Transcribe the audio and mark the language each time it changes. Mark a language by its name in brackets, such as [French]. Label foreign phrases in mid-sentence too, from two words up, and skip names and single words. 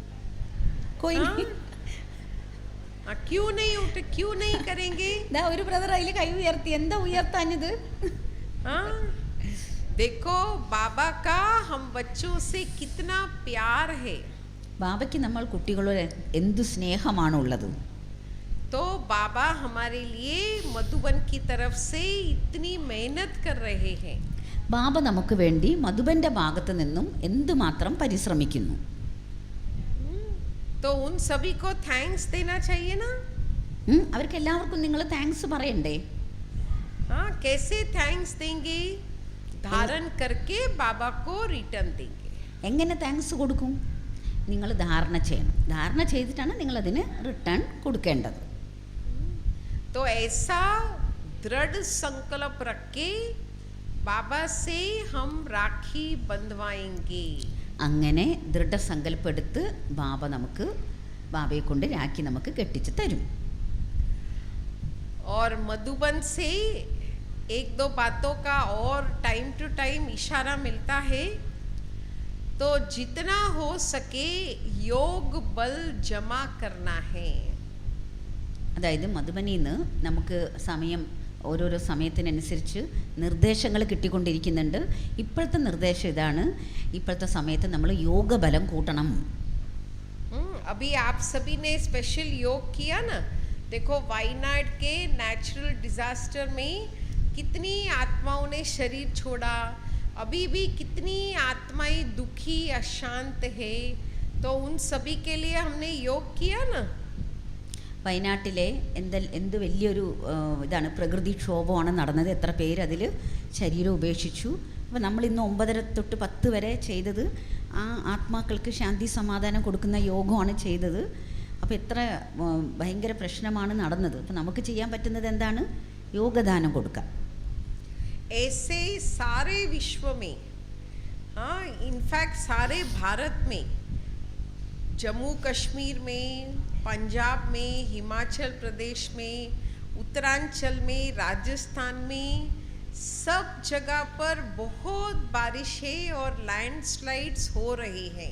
[Hindi] क्यों नहीं करेंगे? [Malayalam] ഒരു ബ്രദർ അതിൽ കൈ ഉയർത്തി. എന്താ ഉയർത്താഞ്ഞത്? [Hindi] देखो बाबा का हम बच्चों से कितना प्यार है. [Malayalam] ബാബയ്ക്ക് നമ്മൾ കുട്ടികളോട് എന്തു സ്നേഹമാണുള്ളത്. [Hindi] तो बाबा हमारे लिए मधुबन की तरफ से इतनी मेहनत कर रहे हैं. [Malayalam] ബാബ നമുക്ക് വേണ്ടി മധുബന്റെ ഭാഗത്ത് നിന്നും എന്തുമാത്രം പരിശ്രമിക്കുന്നു. [Hindi] तो उन सभी को थैंक्स देना चाहिए ना. [Malayalam] അവർക്ക് എല്ലാവർക്കും നിങ്ങൾ താങ്ക്സ് പറയണ്ടേ? [Hindi] हाँ कैसे थैंक्स देंगे? धारण करके बाबा को रिटर्न देंगे. [Malayalam] എങ്ങനെ താങ്ക്സ് കൊടുക്കും? നിങ്ങൾ ധാരണ ചെയ്യണം. ധാരണ ചെയ്തിട്ടാണ് നിങ്ങൾ അതിന് റിട്ടേൺ കൊടുക്കേണ്ടത്. [Hindi] तो ऐसा दृढ़ संकल्प रख के बाबा से हम राखी बंधवाएंगे. [Malayalam] അങ്ങനെ ദൃഢസങ്കല്പം എടുത്ത് ബാബയെ കൊണ്ട് രാഖി നമുക്ക് കെട്ടിച്ച് തരും. [Hindi] और मधुबन से एक दो बातों का और [English] time to time [Hindi] इशारा मिलता है. तो जितना हो सके योग बल जमा करना है. [Malayalam] അതായത് മധുബനിയിൽ നിന്ന് നമുക്ക് സമയം ഓരോരോ സമയത്തിനനുസരിച്ച് നിർദ്ദേശങ്ങൾ കിട്ടിക്കൊണ്ടിരിക്കുന്നുണ്ട്. ഇപ്പോഴത്തെ നിർദ്ദേശം ഇതാണ്, ഇപ്പോഴത്തെ സമയത്ത് നമ്മൾ യോഗബലം കൂട്ടണം. [Hindi] अभी आप सभी ने स्पेशल योग किया ना. देखो वायनाड के [English] natural disaster [Hindi] में कितनी आत्माओं ने शरीर छोड़ा, अभी भी कितनी आत्माएं दुखी अशांत है. तो उन सभी के लिए हमने योग किया ना. [Malayalam] വയനാട്ടിലെ എന്ത് വലിയൊരു ഇതാണ്, പ്രകൃതിക്ഷോഭമാണ് നടന്നത്. എത്ര പേര് അതിൽ ശരീരം ഉപേക്ഷിച്ചു. അപ്പോൾ നമ്മളിന്ന് 9:30 തൊട്ട് 10 വരെ ചെയ്തത് ആ ആത്മാക്കൾക്ക് ശാന്തി സമാധാനം കൊടുക്കുന്ന യോഗമാണ് ചെയ്തത്. അപ്പോൾ എത്ര ഭയങ്കര പ്രശ്നമാണ് നടന്നത്. അപ്പോൾ നമുക്ക് ചെയ്യാൻ പറ്റുന്നത് എന്താണ്? യോഗദാനം കൊടുക്കുക. [Hindi] ऐसे सारे विश्व में, हाँ इनफैक्ट सारे भारत में, जम्मू कश्मीर में, पंजाब में, हिमाचल प्रदेश में, उत्तरांचल में, राजस्थान में, सब जगह पर बहुत बारिशें और लैंडस्लाइड्स हो रही हैं.